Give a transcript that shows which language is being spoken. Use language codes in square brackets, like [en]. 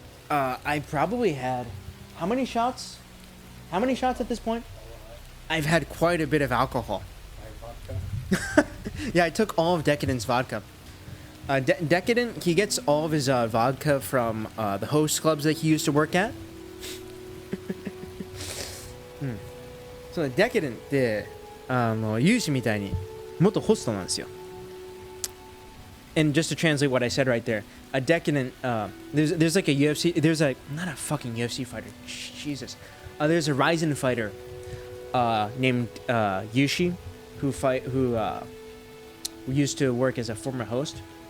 [en] I probably had... How many shots? How many shots at this point? I've had quite a bit of alcohol. Yeah, I took all of Decadent's vodka. Decadent, he gets all of his vodka from the host clubs that he used to work at. [ja] So Decadent って有志みたいに元ホストなんですよ。 [en] And just to translate what I said right there, a Decadent, there's like a UFC, there's a, not a fucking UFC fighter, Jesus. There's a Ryzen fighter named Yushi who used to work as a former host.